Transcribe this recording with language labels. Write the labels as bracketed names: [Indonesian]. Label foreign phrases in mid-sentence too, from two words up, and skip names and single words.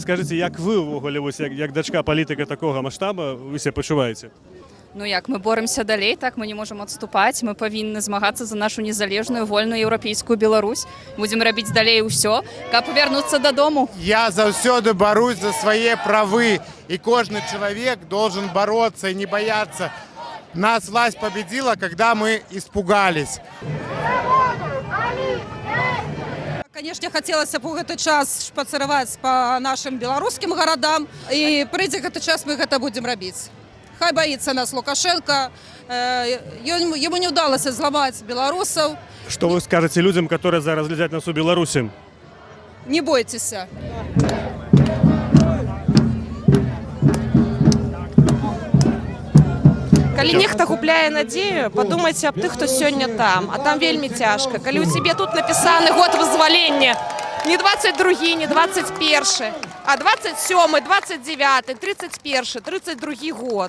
[Belarusian] Скажыце, як вы ўвогуле, як дачка палітыка такога маштаба, вы себе пачуваеце? Ну як, мы боремся далей, так мы [Russian] не можем [Belarusian] адступаць, мы павінны змагацца за нашу незалежную, вольную еўрапейскую Беларусь. Будзем рабіць далей усё, каб вярнуцца дадому. Я заўсёды барусь за свае правы, и кожны чалавек [Russian] должен бороться и не бояться. Нас власть победила, когда мы испугались. Конечно, хотелось бы гэты час шпацыраваць по нашим беларускім гарадам, и прыйдзе гэты час мы гэта будем рабіць. Хай боится нас Лукашенко, ему не удалось взломать белорусов. Что вы скажете людям, которые зараз глядят нас у Беларуси? Не бойтесь. [Belarusian] Калі нехта губляе надзею, падумайце аб тых, хто сёння там, а там вельмі цяжка. Калі ў цябе тут напісаны год вызвалення, не 22, не 21, а 27, 29, 31, 32 год.